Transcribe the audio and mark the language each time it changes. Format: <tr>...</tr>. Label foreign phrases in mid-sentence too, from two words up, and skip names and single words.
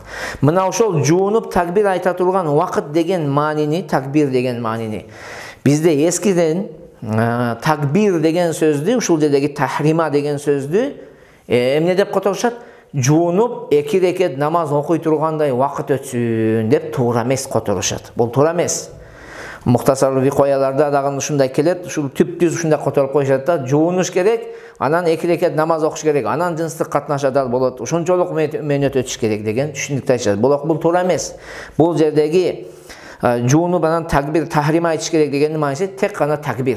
<ky>Мына ошол жуунуп такбир айта турган вакыт деген маанини, такбир деген маанини бизде эскиден такбир деген сөздү, ушул жердеги тахрима деген сөздү эмне деп которушат? Жуунуп 2 рекет намаз окуй тургандай вакыт өтсүн деп туура эмес которушат. Бул туура эмес. Muhtasar Vikoyalarda dagы ушундай келет, ушул түп-түз ушундай которуп коюшат да, жуунуш керек, анан 2 рекат намаз окуш керек, анан жынстык катнаш адал болот, ошончолук мөөнөт өтүш керек деген түшүнүктү айтышат. Бул туура эмес. Бул жердеги жууну менен такбир, тахрим айтыш керек дегендин мааниси тек гана такбир.</ky>